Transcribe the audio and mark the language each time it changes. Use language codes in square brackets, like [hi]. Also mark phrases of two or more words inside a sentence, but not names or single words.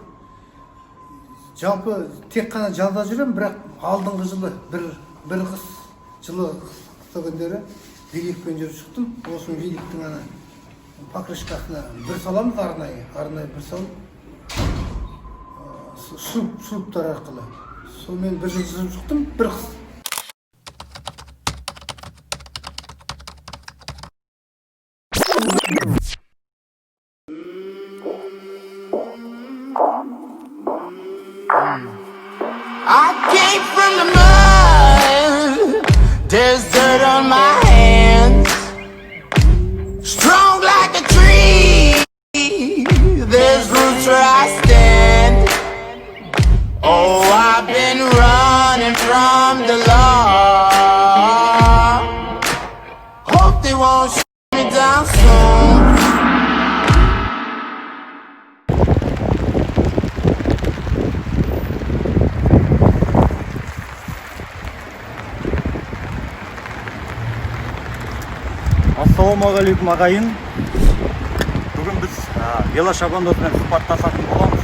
[kk] Жалпы тек қана жазда жүрем, бірақ алдыңғы жылы бір қыс жылы қысты күндері великпен жүріп шықтым. Осы великтің ана покрышкасына бір саламыз, арнайы бір салып, шуруптар арқылы. Сонымен бір жыл жүріп шықтым, бір қыс. [en] I came from the mud, there's dirt on my hands. Strong like a tree, there's roots where I stand. Oh, I've been running from the law. Hope they won't shoot me down soon. [kk] Ассалаумағалейкум ағайын. Бүгін біз велошабандозбен сұхбаттасатын боламыз.